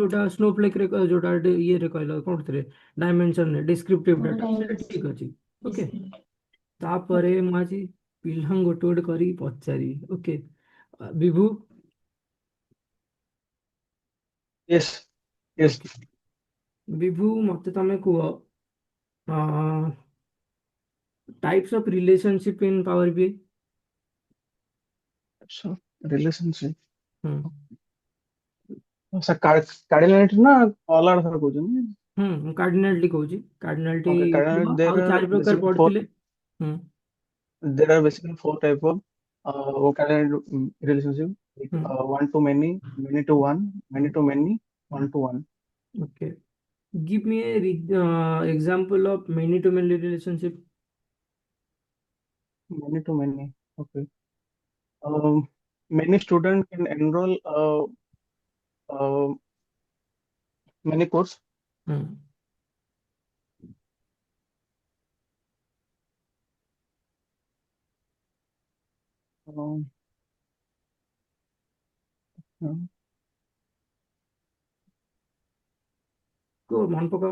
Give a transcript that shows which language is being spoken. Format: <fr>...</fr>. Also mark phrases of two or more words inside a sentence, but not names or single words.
<or>ଯୋଉଟା ସ୍ନୋଫ୍ଲେକ୍ ରେ ଯୋଉଟା ଇଏରେ କହିଲ କୋଉଥିରେ ଡାଇମେନସନରେ ଡିସ୍କ୍ରିପ୍ଟିଭ ମୋର ଡାଟା ସେଇଟା ଡାଇମେନ୍ସ ଠିକ୍ ଅଛି। ଓକେ ଡିସ୍କ୍ରିପ୍ଟ ତାପରେ ଓକେ ମୁଁ ଆଜି ପିଲାଙ୍କୁ ଗୋଟେ ଗୋଟେ କରିକି ପଚାରିବି। ଓକେ ବିଭୁ</or> <en>yes yes</en> <or>ଓକେ ବିଭୁ ମତେ ତମେ କୁହ</or> <en>types of relationship in Power BI. so relationship हम्म</en> <or>सर कार्डिनलिटी ना ଅଲଗା ଥର କହୁଛନ୍ତି ମୁଁ କାର୍ଡିନାଲିଟି କହୁଛି କାର୍ଡିନାଲିଟି ओके କୁହ</or> <en>cardinality there</en> <or>ଆଉ आर ଚାରି ପ୍ରକାର</or> <en>basically four</en> <or>ପଢିଥିଲେ। ହୁଁ</or> <en>there are basically four type of cardinal relationship like ହୁଁ one to many to one, many to many, one to one. okay give me a example of many to many relationship. Many to many. Okay. Many student can enroll many course. हम्म Um, um,</en> <or>କୁହ ମନେ ପକାଅ।</or>